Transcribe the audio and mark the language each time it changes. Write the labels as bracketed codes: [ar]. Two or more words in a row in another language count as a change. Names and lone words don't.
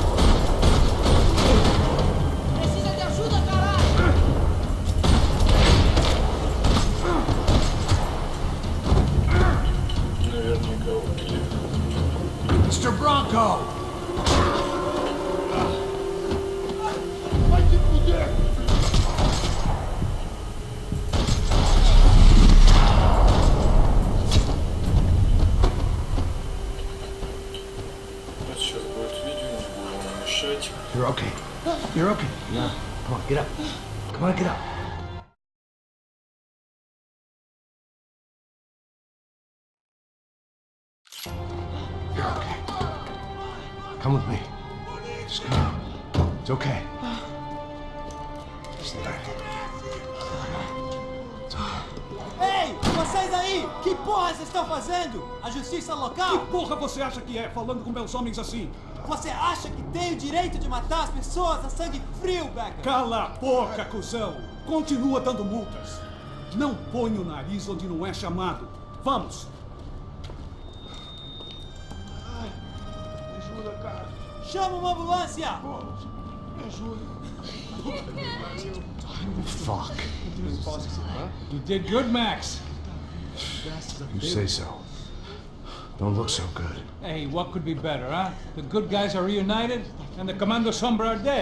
[pt] Precisa de ajuda, caralho! [ru] Наверняка убили. [en] Mr. Bronco! [pt] Vai te fuder! [ru] Вот сейчас будет видео, не буду вам мешать. [en] You're okay. You're okay. Yeah. Come on, get up. Come on, get up. You're okay. Come with me. Just come. It's okay. Just let it. It's okay. [pt] Ei, vocês aí! Que porra vocês estão fazendo? A justiça local? Que porra você acha que é, falando com meus homens assim? Você acha que tem o direito de matar as pessoas a sangue frio, Becker? Cala a boca, cuzão! Continua dando multas. Não põe o nariz onde não é chamado. Vamos! Chama uma ambulância! [en] Fuck. You did good, Max. You say so. Don't look so good. Hey, what could be better, huh? The good guys are reunited, and the Commando Sombra are dead.